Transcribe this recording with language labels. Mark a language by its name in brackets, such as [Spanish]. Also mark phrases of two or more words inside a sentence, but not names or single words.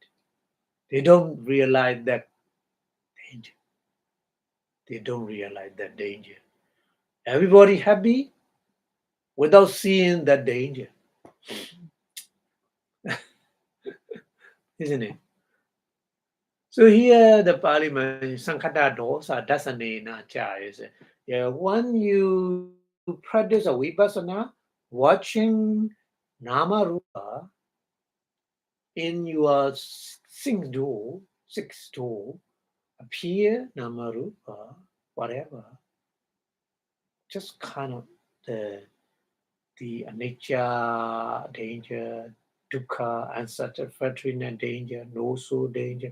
[English] They don't realize that danger. They don't realize that danger. Everybody happy without seeing that danger, isn't it? So here the Pali mentions [Pali] Sankhata dosa dasanena cha [English] is when you practice a Vipassana, watching [Pali] Nama Rupa [English] in your sixth door, appear [Pali] Nama Rupa, [English] whatever, just kind of the anicca danger, dukkha, unsatisfactoriness danger, no soul danger.